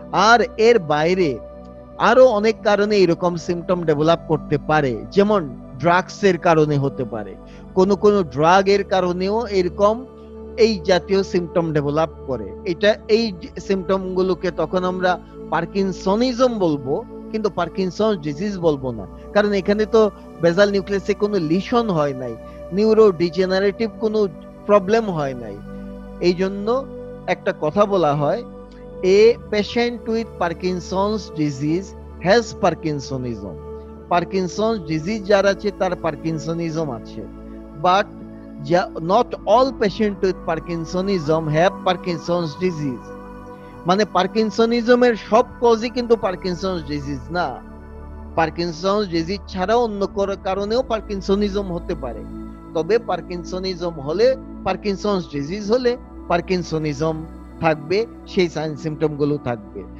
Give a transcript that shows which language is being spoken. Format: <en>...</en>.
<bn>আর এর বাইরে আরো অনেক কারণে এরকম সিম্পটম ডেভেলপ করতে পারে, যেমন ড্রাগসের কারণে হতে পারে, কোন কোন ড্রাগের কারণেও এরকম এই জাতীয় সিম্পটম ডেভেলপ করে। এই সিম্পটম গুলোকে তখন আমরা পার্কিনসনিজম বলবো, কিন্তু পার্কিনসন ডিজিজ বলবো না, কারণ এখানে তো বেসাল নিউক্লিয়াসে কোনো লিশন হয় নাই, নিউরোডিজেনারেটিভ কোনো প্রবলেম হয় নাই। এই জন্য একটা কথা বলা হয়,</bn> <en>a patient with Parkinson's disease has Parkinsonism. Parkinson's disease</en> <bn>যার আছে তার পার্কিনসনিজম আছে,</bn> <en>but not all patients with Parkinsonism have Parkinson's disease.</en> <bn>মানে পার্কিনসনিজমের সব কজই কিন্তু পার্কিনসনস ডিজিজ না। পার্কিনসনস ডিজিজ ছাড়াও অন্য কারণেও পার্কিনসনিজম হতে পারে, তবে পার্কিনসনিজম হলে, পার্কিনসনস ডিজিজ হলে পার্কিনসনিজম থাকবে, সেই সাইন সিম্পটম গুলো থাকবে।</bn>